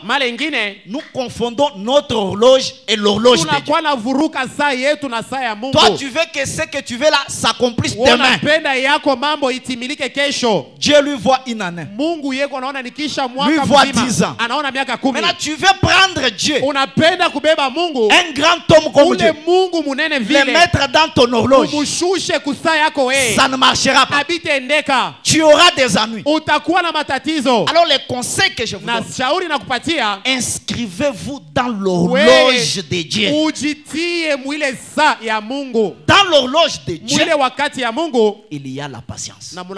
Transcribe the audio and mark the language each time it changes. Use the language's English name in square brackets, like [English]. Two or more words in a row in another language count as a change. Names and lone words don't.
[Swahili] mara nyingine [French] nous confondons notre horloge et l'horloge de Dieu. [Swahili] Tunakuwa na vuruka saa yetu na saa ya Mungu. [French] Toi tu veux que ce que tu veux là s'accomplisse demain. [Swahili] Unapenda yako mambo itimilike kesho. [French] Dieu lui voit une année. [Swahili] Mungu yeko anaona nikisha mwaka mzima. [French] Lui voit 10 ans. [Swahili] Anaona miaka 10. [French] Maintenant tu veux prendre Dieu. [Swahili] Unapenda kubeba Mungu. [French] Un grand homme comme Dieu. [Swahili] Mungu munene vile. [French] Le mettre dans ton horloge. Ça ne marchera pas. Tu auras des ennuis. Alors les conseils que je vous donne, inscrivez-vous dans l'horloge de Dieu. Dans l'horloge de Dieu, il y a la patience.